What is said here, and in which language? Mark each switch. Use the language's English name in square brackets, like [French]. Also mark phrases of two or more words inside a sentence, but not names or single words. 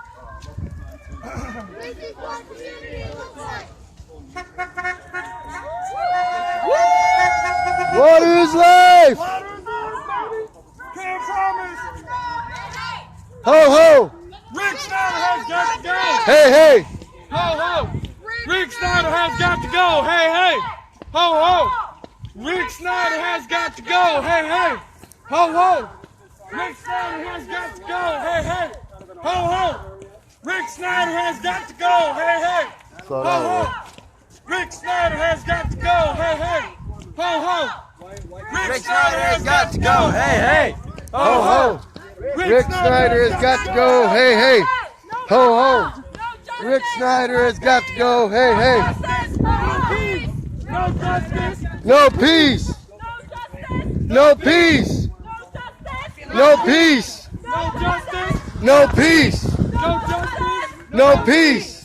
[English] This is what community looks like. Water is life. Can't promise. Ho ho. Rick Snyder has got to go. Hey hey. Ho ho. Rick Snyder has got to go. Hey hey. Ho ho. Rick Snyder has got to go. Hey hey. Ho ho. Rick Snyder has got to go. Hey hey. Ho ho. Rick Snyder has got to go. Hey hey. Slow Ho down, ho. Rick Snyder has got to go. Hey hey. Ho ho. Rick Snyder has got to go. Hey hey. Ho ho. Rick Snyder has got to go. Hey hey. Ho ho. Rick Snyder has got to go. Hey hey. No justice. No peace. No peace. No peace. No justice. No peace. No justice. No peace.